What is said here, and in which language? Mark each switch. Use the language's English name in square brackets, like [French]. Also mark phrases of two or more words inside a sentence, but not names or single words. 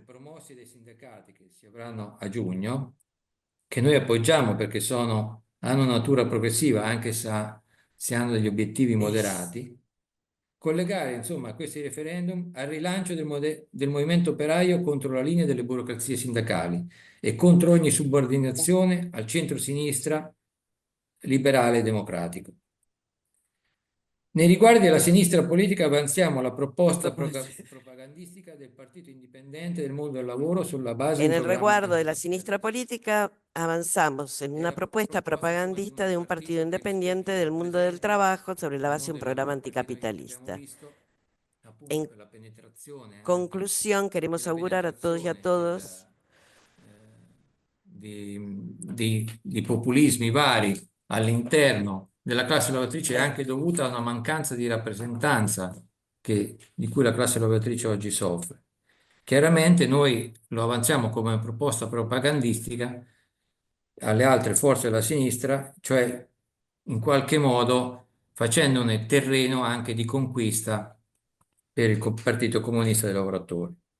[Italian] promossi dai sindacati che si avranno a giugno, che noi appoggiamo perché hanno natura progressiva, anche se hanno degli obiettivi moderati, collegare insomma questi referendum al rilancio del movimento operaio contro la linea delle burocrazie sindacali e contro ogni subordinazione al centro-sinistra liberale e democratico. Nei riguardi della sinistra politica avanziamo la proposta propagandistica del Partito Indipendente del Mondo del Lavoro sulla base [Spanish] en [Italian] di un [Spanish] el [Italian] programma [Spanish] resguardo de la sinistra [Italian] anticapitalista. [Spanish] política, avanzamos en una propuesta propagandista de un partido independiente del mundo del trabajo sobre la base de un programa anticapitalista. En [Italian] Per la penetrazione anche [Spanish] conclusión, queremos [Italian] della [Spanish] augurar a todos y a [Italian] penetrazione [Spanish] todos [Italian] di populismi vari all'interno della classe lavoratrice è anche dovuta a una mancanza di rappresentanza di cui la classe lavoratrice oggi soffre. Chiaramente noi lo avanziamo come proposta propagandistica alle altre forze della sinistra, cioè in qualche modo facendone terreno anche di conquista per il Partito Comunista dei Lavoratori.